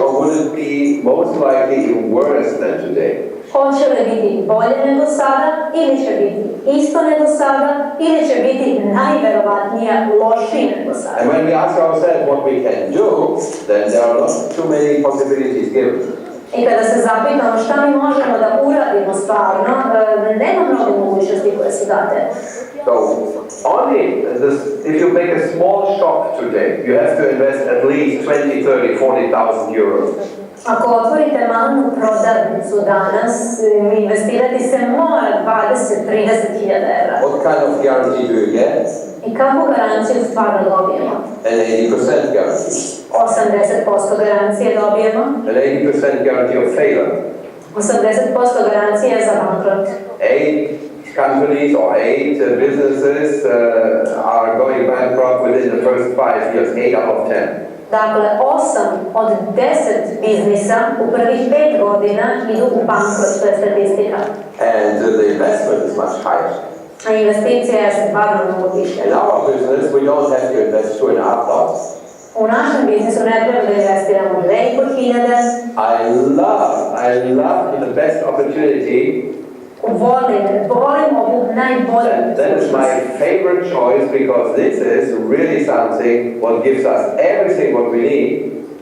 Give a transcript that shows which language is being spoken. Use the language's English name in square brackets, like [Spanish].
[English] Or will it be most likely even worse than today? [Serbian] Hoće li biti bolje nego sada ili će biti isto nego sada ili će biti najverovatnije lošije nego sada. [English] And when we ask ourselves what we can do, then there are not too many possibilities given. [Serbian] I kada se zapitamo šta mi možemo da uradimo stvarno, nema mnogo mogućnosti koje su date. [English] So, only if you make a small shop today, you have to invest at least 20, 30, 40,000 euros. [Serbian] Ako otvorite malu prodavnicu danas, investirati se mora 20-30.000 €. [English] What kind of guarantee do you get? [Serbian] I kakvu garanciju stvarno dobijemo? [English] An 80% guarantee. [Serbian] 80% garancije dobijemo. [English] An 80% guarantee of failure. [Serbian] 80% garancije za bankrot. [English] 8 companies or 8 businesses are going bankrupt within the first 5 years, 8 out of 10. [Serbian] Dakle, 8 od 10 biznisa u prvih 5 godina idu u bankrot, to je statistika. [English] And the investment is much higher. [Serbian] A investicija je stvarno mnogo više. [English] In our business, we don't have to invest 2.5,000. [Serbian] U našem biznisu ne treba da investiramo 2.500. [English] I love the best opportunity. [Serbian] Volim ovu najbolju. [English] That is my favorite choice because this is really something what gives us everything what we need.